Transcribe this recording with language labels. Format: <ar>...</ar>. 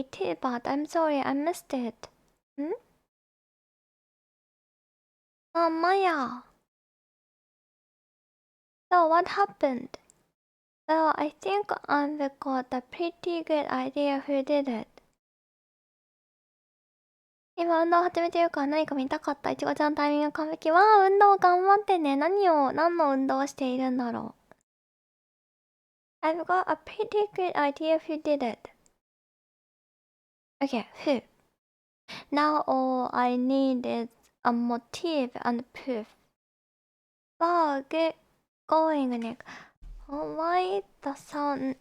<en>It is, but I'm sorry I missed it. Maya. So what happened? Well, I think I've got a pretty good idea who did it.</en> <ja>今運動始めてるから何か見たかった。いちごちゃんタイミング完璧。わあ、運動頑張ってね。何の運動をしているんだろう。</ja> <en>I've got a pretty good idea who did it. Okay, who? Now all I need is a motive and proof. Wow, get going, Nick. Oh, why the sound?</en>